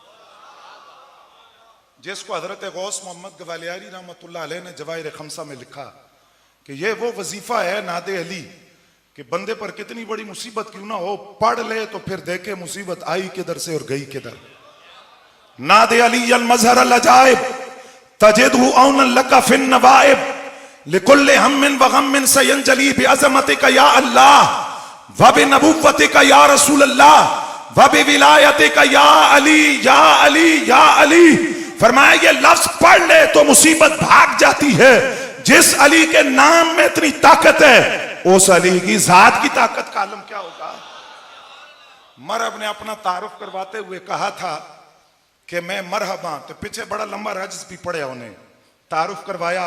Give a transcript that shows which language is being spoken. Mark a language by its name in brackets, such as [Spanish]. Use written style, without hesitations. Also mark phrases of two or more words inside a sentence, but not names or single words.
[Hindi] जिसको हजरत गौस मोहम्मद गवालियारी [Arabic] رحمة الله عليه [Hindi] ने जवाहिर खमसा में लिखा कि यह वो वजीफा है नादे अली कि बंदे पर कितनी बड़ी मुसीबत क्यों ना हो, पढ़ ले तो फिर देखे मुसीबत आई किधर से और गई किधर। [Arabic] ناد علي المظهر العجائب تجده عونا لك في النوائب لكل هم وغم سينجلي بعظمتك يا الله وبنبوتك يا رسول الله وبولايتك يا علي يا علي يا علي. [Hindi] फरमाया ये लफ्ज पढ़ ले तो मुसीबत भाग जाती है। जिस अली के नाम में इतनी ताकत है, उस अली की जात की ताकत का आलम क्या होगा। मरहब ने अपना तारुफ करवाते हुए कहा था कि मैं मरहबा, तो पीछे बड़ा लंबा रज्ज भी पड़े उन्हें, तारुफ करवाया।